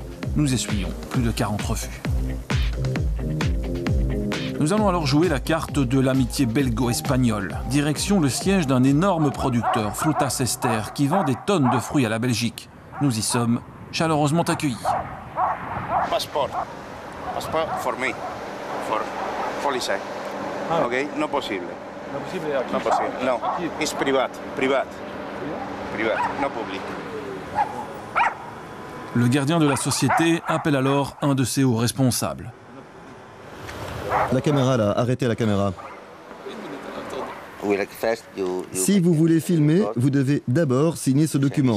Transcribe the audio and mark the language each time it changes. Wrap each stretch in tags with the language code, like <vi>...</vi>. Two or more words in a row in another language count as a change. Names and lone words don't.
<fr>Nous essuyons plus de 40 refus. Nous allons alors jouer la carte de l'amitié belgo-espagnole. Direction le siège d'un énorme producteur, Frutas Ester, qui vend des tonnes de fruits à la Belgique. Nous y sommes chaleureusement accueillis.</fr> <en>Passeport. Passeport for me. For police. Ok, no possible. No possible aquí. No possible. No, it's privat. Privat. Privat, no public.</en> <fr>Le gardien de la société appelle alors un de ses hauts responsables. La caméra là, arrêtez la caméra. Si vous voulez filmer, vous devez d'abord signer ce document.</fr>